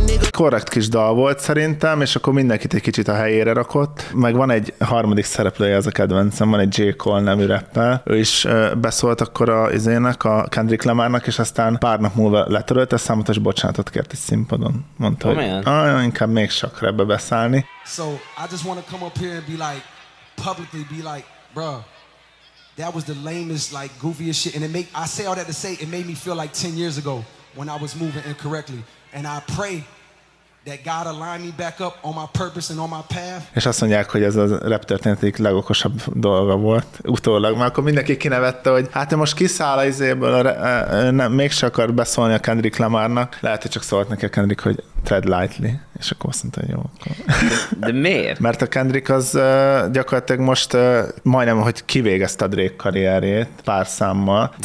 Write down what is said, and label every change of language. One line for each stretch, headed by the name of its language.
Hungarian: Korrekt kis dal volt szerintem, és akkor mindenkit egy kicsit a helyére rakott. Meg van egy harmadik szereplője, az a kedvencem, van egy J. Cole nemű rappel. Ő is beszólt akkor a Kendrick Lamarnak, és aztán pár nap múlva letörölte a számot, és bocsánatot kért egy színpadon. Mondta, hogy inkább még sok rapbe beszállni.
English: So, I just wanna come up here and be like, publicly be like, bruh. That was the lamest, like, goofiest shit. And I say all that to say, it made me feel like 10 years ago when I was moving incorrectly. And I pray that God align me back up on my purpose and on my path.
Hungarian: És azt mondják, hogy ez a rap történet egyik legokosabb dolga volt utólag. Már akkor mindenki kinevette, hogy hát most kiszáll az izéből, mégse akar beszólni a Kendrick Lamarnak. Lehet, hogy csak szólt neki a Kendrick, hogy
English: tread lightly.
Hungarian: És akkor azt mondta, hogy jó. Akkor. De miért? Mert a Kendrick az gyakorlatilag most majdnem, hogy kivégezte a Drake karrierjét pár számmal. De...